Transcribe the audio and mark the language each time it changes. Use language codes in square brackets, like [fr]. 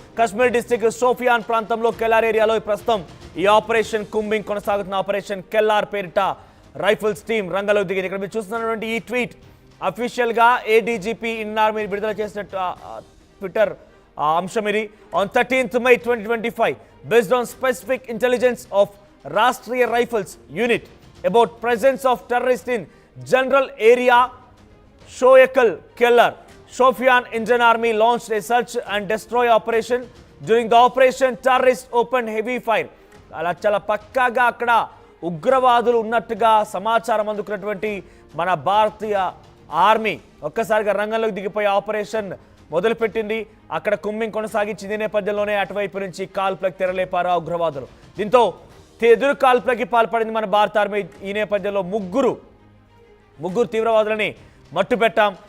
[te] Kashmir district Shopian ప్రాంతంలో కెల్లార్ ఏరియాలో ప్రస్తుతం ఈ ఆపరేషన్ కుంబింగ్ కొనసాగుతున్న ఆపరేషన్ కెల్లార్ పేరిట రైఫిల్స్ టీం రంగంలోకి దిగింది. ఇక్కడ మీరు చూస్తున్నటువంటి ఈ ట్వీట్ అఫీషియల్ గా ఏడీజీపీ ఇన్ ఆర్మీ విడుదల చేసినట్టు ట్విట్టర్ అంశం ఇది. [en] On 13th May 2025 based on specific intelligence of Rashtriya Rifles unit about presence of terrorists in general area Shoyakal Kellar, Shopian Indian Army launched a search and destroy operation. During the operation terrorists opened heavy fire. [te] అలా చాలా పక్కాగా అక్కడ ఉగ్రవాదులు ఉన్నట్టుగా సమాచారం అందుకున్నటువంటి మన భారతీయ army ఒక్కసారిగా రంగంలోకి దిగిపోయి ఆపరేషన్ మొదలుపెట్టింది. అక్కడ కుంబింగ్ కొనసాగించింది. నేపథ్యంలోనే అటువైపు నుంచి కాల్పులకు తెరలేపారు ఆ ఉగ్రవాదులు. దీంతో ఎదురు కాల్పులకి పాల్పడింది మన భారత ఆర్మీ. ఈ నేపథ్యంలో ముగ్గురు తీవ్రవాదులని మట్టు పెట్టాం.